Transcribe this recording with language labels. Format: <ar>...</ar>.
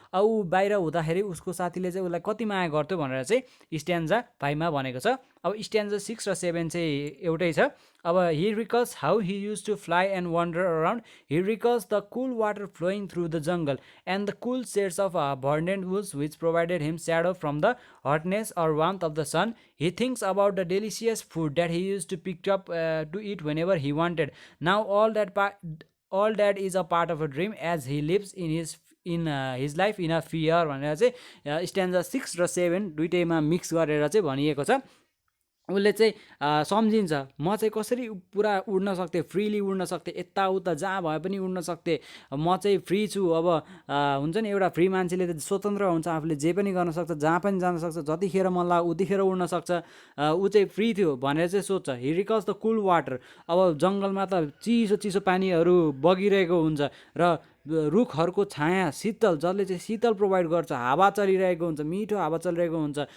<ne>अब ऊ बाहिर हुँदाखेरि उसको साथीले चाहिँ उसलाई कति माया गर्थ्यो भनेर चाहिँ स्ट्यान्जा 5 मा भनेको छ। अब स्ट्यान्जा 6 र 7 चाहिँ एउटै छ।</ne> <en>अब he recalls how he use to fly and wander around he recalls the cool water flowing through the jungle and the cool shades of verdant woods which provided him shadow from the hotness or warmth of the sun. He thinks about the delicious food that he used to pick up to eat whenever he wanted. Now all that is a part of a dream as he lives in his life in a fear</en> <ne>भनेर चाहिँ स्ट्यान्जा 6 र 7 दुइटैमा mix गरेर चाहिँ भनिएको छ। उसले चाहिँ सम्झिन्छ म चाहिँ कसरी पुरा उड्न सक्थेँ, फ्रिली उड्न सक्थेँ, यताउता जहाँ भए पनि उड्न सक्थेँ, म चाहिँ फ्री छु। अब हुन्छ नि एउटा फ्री मान्छेले त स्वतन्त्र हुन्छ, आफूले जे पनि गर्न सक्छ, जहाँ पनि जान सक्छ, जतिखेर मन लाग्यो उतिखेर उड्न सक्छ। ऊ चाहिँ फ्री थियो भनेर चाहिँ सोध्छ।</ne> <en>He recalls the cool water.</en> <ne>अब जङ्गलमा त चिसो चिसो पानीहरू बगिरहेको हुन्छ र रुखहरूको छाया शीतल, जसले चाहिँ शीतल प्रोभाइड गर्छ, हावा चलिरहेको हुन्छ, मिठो हावा चलिरहेको हुन्छ।</ne>